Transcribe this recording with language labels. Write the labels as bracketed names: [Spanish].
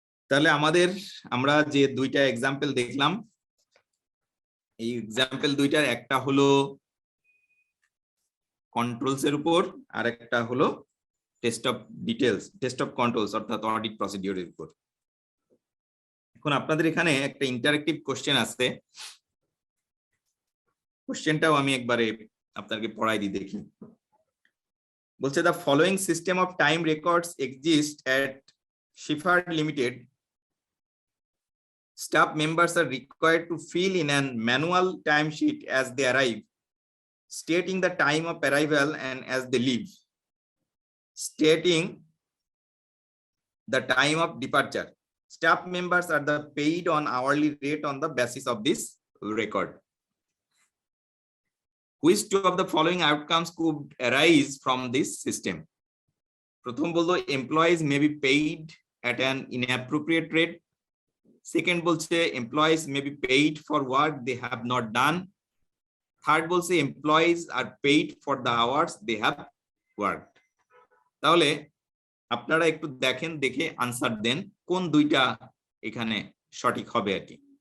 [Bangla] তাহলে আমরা যে 2টা এক্সাম্পল দেখলাম, এই এক্সাম্পল 2টার একটা হলো কন্ট্রোলস এর উপর আর একটা হলো টেস্ট অফ কন্ট্রোলস অর্থাৎ অডিট প্রসিডিউরের উপর। এখন আপনাদের এখানে একটা ইন্টারেক্টিভ কোশ্চেন আছে, কোশ্চেনটাও আমি একবারে আপনাকে পড়াই দিই দেখি। বলছে [English] the following system of time records exist at Shifard Limited. Staff members are required to fill in an manual timesheet as they arrive, stating the time of arrival and as they leave, stating the time of departure. Staff members are paid on hourly rate on the basis of this record. Which two of the following outcomes could arise from this system? [Bangla] প্রথম বলতো [English] employees may be paid at an inappropriate rate. Second [Bangla] বলছে [English] employees may be paid for work they have not done. Third [Bangla] বলছে [English] employees are paid for the hours they have worked. [Bangla] তাহলে আপনারা একটু দেখেন, দেখে answer দেন কোন দুইটা এখানে সঠিক হবে আর কি।